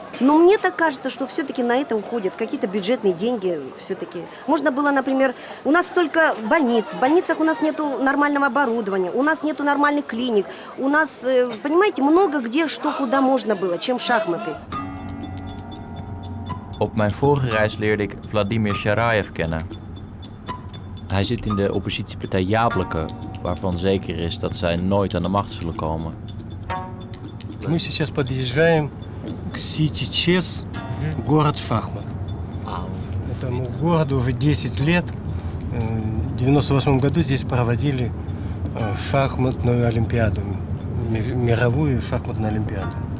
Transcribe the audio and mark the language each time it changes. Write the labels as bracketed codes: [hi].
[ru] Но мне так кажется, что все-таки на это уходят какие-то бюджетные деньги. Все-таки можно было, например, у нас столько больниц. В больницах у нас нету нормального оборудования, у нас нету нормальных клиник. У нас, понимаете, много где что куда можно было, чем шахматы. [nl] Op mijn vorige reis leerde ik Vladimir Sharayev kennen. Hij zit in de oppositiepartij Jabloko, waarvan zeker is dat zij nooit aan de macht zullen komen. [ru] Мы сейчас подъезжаем к Сити Чес, город шахмат. Этому городу уже 10 лет. В 1998 году здесь проводили шахматную олимпиаду, мировую шахматную олимпиаду.